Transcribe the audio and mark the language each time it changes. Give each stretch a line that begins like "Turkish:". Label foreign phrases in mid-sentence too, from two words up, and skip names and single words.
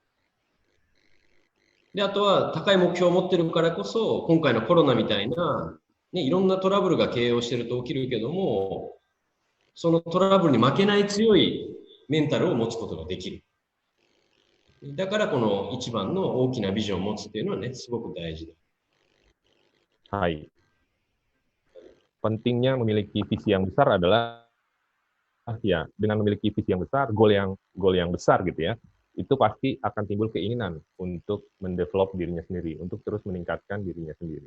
Japanese: で、あとは高い目標を持ってるからこそ、今回のコロナみたいな、ね、いろんなトラブルが経営をしてると起きるけども、そのトラブルに負けない強いメンタルを持つことができる。だからこの一番の大きなビジョンを持つっていうのはね、すごく大事だ。 Hai.
Indonesian: Pentingnya memiliki visi yang besar adalah ya, dengan memiliki visi yang besar, goal yang besar gitu ya, itu pasti akan timbul keinginan untuk mendevelop dirinya sendiri, untuk terus meningkatkan dirinya sendiri.